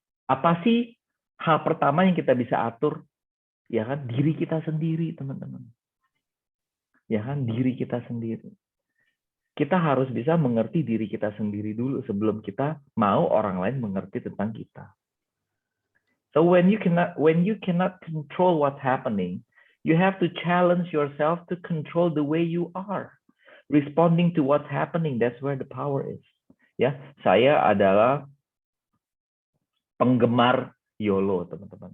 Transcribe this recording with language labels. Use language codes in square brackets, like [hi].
[id] Apa sih hal pertama yang kita bisa atur? Ya kan, diri kita sendiri, teman-teman. Ya kan, diri kita sendiri. Kita harus bisa mengerti diri kita sendiri dulu sebelum kita mau orang lain mengerti tentang kita. [en] So when you cannot control what's happening, you have to challenge yourself to control the way you are, responding to what's happening. That's where the power is. [id] Ya, saya adalah penggemar YOLO, teman-teman.